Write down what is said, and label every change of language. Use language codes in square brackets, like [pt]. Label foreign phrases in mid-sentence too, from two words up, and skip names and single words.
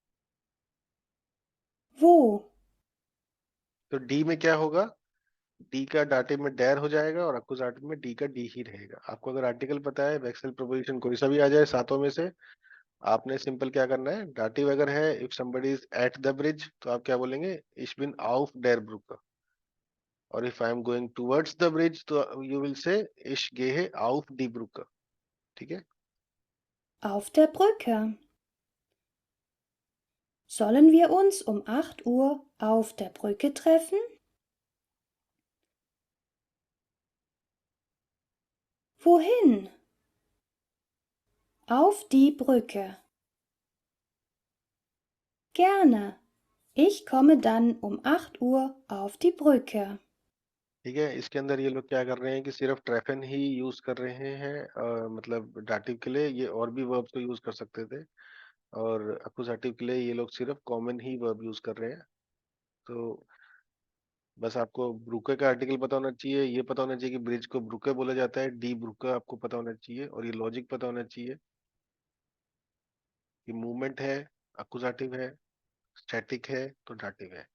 [de] Wo? [hi] तो डी में क्या होगा, डी का डाटिव में डेर हो जाएगा और अकुजाटिव में डी का डी ही रहेगा। आपको अगर आर्टिकल पता है, वेक्सल प्रीपोजिशन कोई सा भी आ जाए सातों में से, आपने सिंपल क्या करना है, डाटिव अगर है, [en] if somebody is at the bridge [hi] तो आप क्या बोलेंगे, [de] ich bin auf der Brücke. [en] और if I am going towards the bridge तो you will say [de] ich gehe auf die Brücke. [hi] ठीक है, [de] Auf der Brücke. Sollen wir uns um 8 Uhr auf der Brücke treffen? Wohin? Auf die Brücke. Gerne. Ich komme dann um 8 Uhr auf die Brücke. [hi] ठीक है। इसके अंदर ये लोग क्या कर रहे हैं कि सिर्फ ट्रेफन ही यूज कर रहे हैं, मतलब डाटिव के लिए ये और भी वर्ब्स को यूज कर सकते थे, और अकुजाटिव के लिए ये लोग सिर्फ कॉमन ही वर्ब यूज कर रहे हैं। तो बस आपको ब्रुके का आर्टिकल पता होना चाहिए, ये पता होना चाहिए कि ब्रिज को ब्रुके बोला जाता है, [de] die Brücke [hi] आपको पता होना चाहिए, और ये लॉजिक पता होना चाहिए कि मूवमेंट है, अकुजाटिव है, स्टैटिक है तो डाटिव है।